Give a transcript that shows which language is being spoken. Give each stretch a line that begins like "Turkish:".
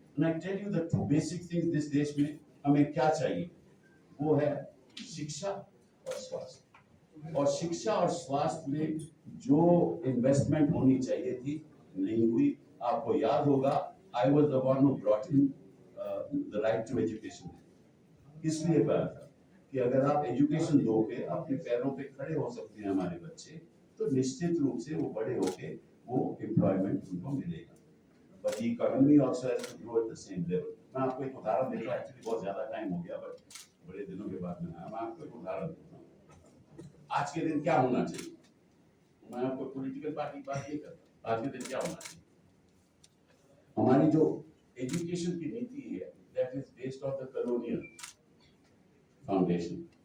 English: And I tell you the two basic things this
Hindi: देश में हमें क्या चाहिए, वो है शिक्षा और स्वास्थ्य। और शिक्षा और स्वास्थ्य में जो इन्वेस्टमेंट होनी चाहिए थी नहीं हुई। आपको याद होगा,
English: I was the one who brought in the right to education.
Hindi: इसलिए कहा था कि अगर आप एजुकेशन दोगे, अपने पैरों पे खड़े हो सकते हैं हमारे बच्चे, तो निश्चित रूप से वो बड़े होके वो एम्प्लॉयमेंट उनको मिलेगा।
English: But the economy also has to grow at the same level.
Hindi: मैं आपको एक उदाहरण देता हूँ, एक्चुअली बहुत ज्यादा टाइम हो गया, बट बड़े दिनों के बाद में आया। मैं आपको एक उदाहरण देता हूँ। आज के दिन क्या होना चाहिए? मैं आपको पॉलिटिकल पार्टी की बात नहीं करता। आज के दिन क्या होना चाहिए? हमारी जो एजुकेशन की नीति है,
English: that is based on the colonial foundation.